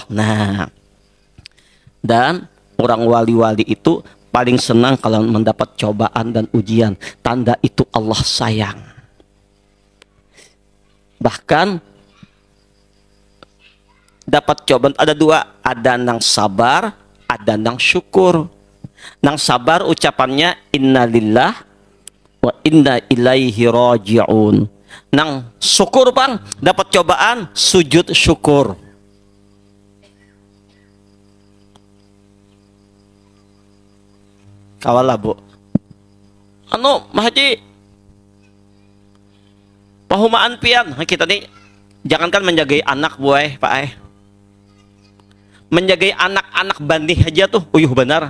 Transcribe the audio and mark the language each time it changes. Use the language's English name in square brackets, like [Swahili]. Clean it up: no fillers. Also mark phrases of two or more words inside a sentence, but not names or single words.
[Banjar] Nah, dan orang wali-wali itu paling senang kalau mendapat cobaan dan ujian. Tanda itu Allah sayang. Bahkan dapat cobaan ada dua, ada nang sabar, ada nang syukur. Nang sabar ucapannya [Arabic] إنا لله وإنا إليه راجعون. [Banjar] Nang syukur bang, dapat cobaan, sujud syukur. Kawalah bu. Mahaji pahumaan pian kita nih, jangankan menjagai anak buah pak menjagai anak-anak bandi aja tuh uyuh benar.